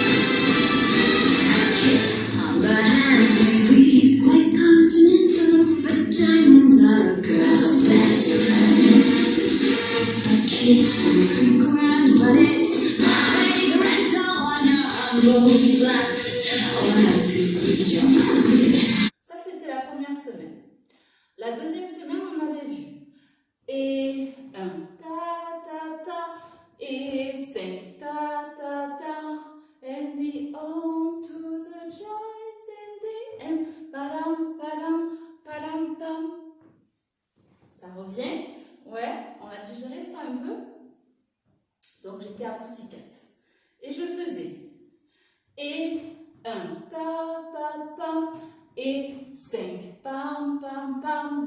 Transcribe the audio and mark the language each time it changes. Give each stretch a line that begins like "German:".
English: A kiss on the hand may be quite continental, but diamonds are a girl's best friend. A kiss may be grand, but it's not a rental on your humble flats. Oh, happy freedom.
French: Ça, c'était la première semaine. La deuxième semaine, on avait vu. Et 1, ta, ta, ta. Et 5, ta, ta, ta.
English: And the on to the joys in the end.
French: Padam, padam, padam, pam. Ça revient? Ouais, on a digéré ça un peu. Donc, j'étais à Pussycat. Et je faisais. Et 1, ta, pa, pam. Et 5, pam, pam, pam.